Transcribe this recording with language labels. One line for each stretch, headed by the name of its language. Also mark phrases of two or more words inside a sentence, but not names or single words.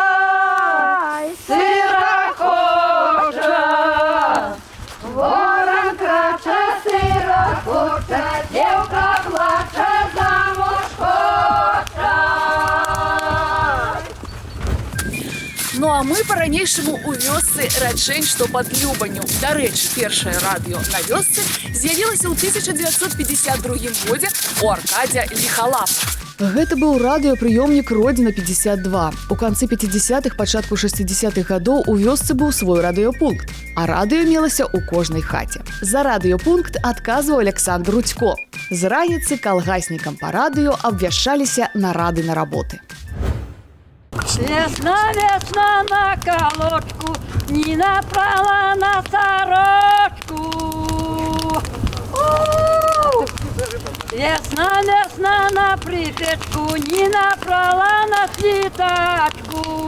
Ukrainian: Сирохоча, ворон краче сирохоча, дівка плаче замуж хоче.
Belarusian: Ну а ми по-ранейшаму у вёсцы Рачэнь, што пад Любанню. Дарэчы, першае радыё на вёсцы з'явілася ў 1952 годзе у Аркадзя Ліхалапа. Гэта быў радыёпрыёмнік Родзіна 52. У канцы 50-х, пачатку 60-х гадоў у вёсцы быў свой радыёпункт, а радыё мелася ў кожнай хаце. За радыёпункт адказваў Александр Рудзько. З раніцы калгаснікам па радыё абвяшчаліся нарады на работы.
Ukrainian: весна, весна на колодку, не напрала на сорочку. Весна, весна на припечку, не напрала на слитачку.